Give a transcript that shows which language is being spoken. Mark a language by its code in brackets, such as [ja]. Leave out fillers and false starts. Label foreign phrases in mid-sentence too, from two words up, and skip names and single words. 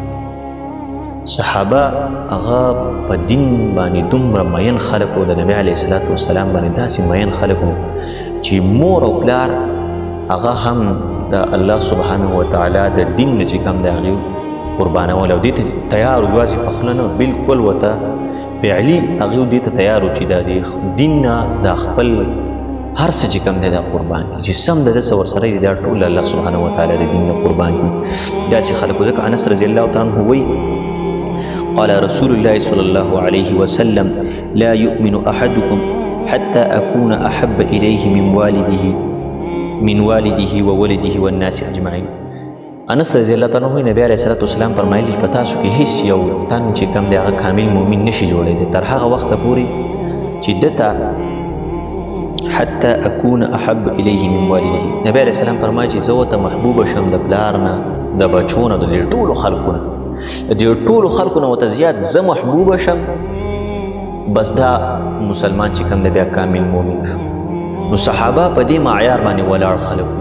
[ps] صحابه هغه په دین باندې دومره مین خلک وو، د نبی [ar] علیه الصلاۃ والسلام [ps] باندې داسې مین خلک وو چې مور او پلار هغه هم د الله [ar] سبحانه وتعالی [ps] د دین نه چې کوم دی هغې قربانول او دې ته تیار و. یوازې پخله نه، بلکل ورته فعلي هغې دې ته تیار و چې دا د دین نه دا خپل هر څه چې کوم دی دا قربان کړي، چې سم د ده څه ورسره دي دا ټول الله [ar] سبحانه وتعالی [ps] د دین نه قربان کړي. داسې خلک وو. ځکه انس [ar] رضی الله تعالی عنه وایي قال رسول الله صلى الله عليه وسلم لا يؤمن أحدكم حتى أكون أحب إليه من والده وولده والناس أجمعين. [ps] انس [ar] رضی الله تعالی عنہ [ps] نبی [ar] علیہ الصلوۃ والسلام [ps] فرمایلی په تاسو کې هیڅ یو تن چې کوم دی هغه کامل مؤمن نشي جوړېدی تر هغه وخته پورې چې دته [ar] حتى أكون أحب إليه من والده. [ps] نبی [ar] علیہ السلام [ps] فرمایي چې زه ورته محبوب شم د پلار نه، د بچو نه، د ټولو خلکو نه، د ټولو خلکو نه ورته زیات زه محبوب شم، بس دا مسلمان چې کوم دی بیا کامل مؤمن شو. نو صحابه په دې معیار باندې ولاړ خلک وو.